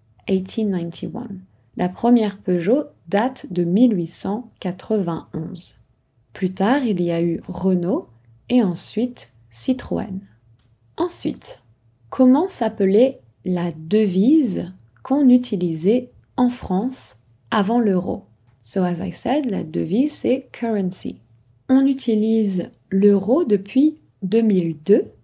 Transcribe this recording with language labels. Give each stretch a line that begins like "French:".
French: 1891. La première Peugeot date de 1891. Plus tard, il y a eu Renault et ensuite Citroën. Ensuite, comment s'appelait la devise qu'on utilisait en France avant l'euro?
English: So as I said,
French: la devise c'est
English: currency.
French: On utilise l'euro depuis 2002.